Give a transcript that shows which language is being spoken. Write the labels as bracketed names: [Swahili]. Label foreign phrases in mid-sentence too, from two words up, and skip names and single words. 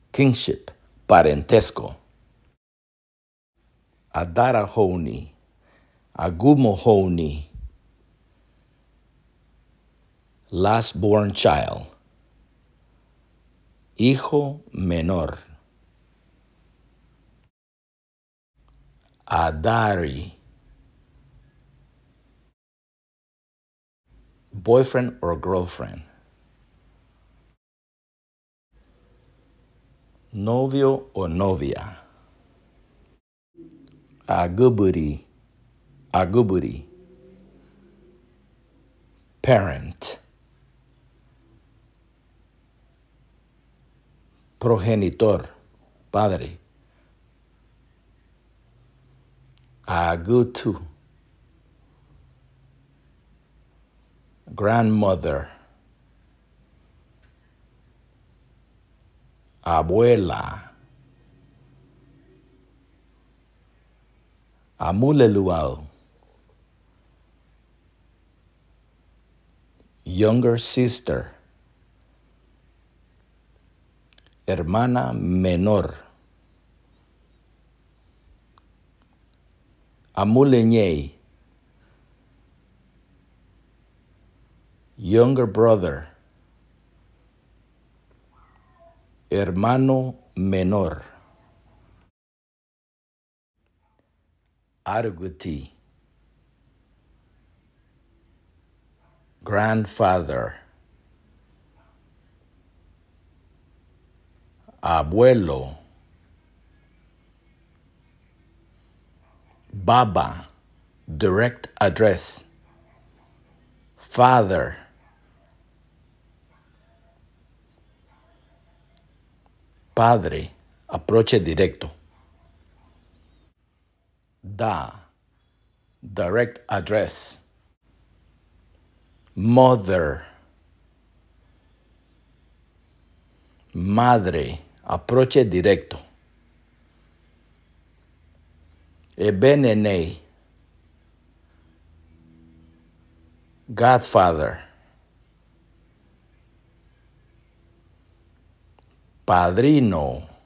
[Garifuna] kingship, parentesco. Adarahoni, Agumohoni, [English] last born child, [Spanish] hijo menor. [English] Adari, boyfriend or girlfriend. [Spanish] Novio o novia. [Garifuna] Aguburi, aguburi. [Spanish] Parent. Progenitor, padre. [English] Agutu, grandmother. [Spanish] Abuela. [Garifuna] Amuleluau, [English] younger sister. [Spanish] Hermana menor. [Garifuna] Amuleñey, [English] younger brother. [Spanish] Hermano menor. [English] Arguti, grandfather. [Spanish] Abuelo. [English] Baba, direct address. Father. [Spanish] Padre, approche directo. [English] Da, direct address. Mother. [Spanish] Madre, approche directo. [English] Ebenene, godfather. [Spanish] Padrino.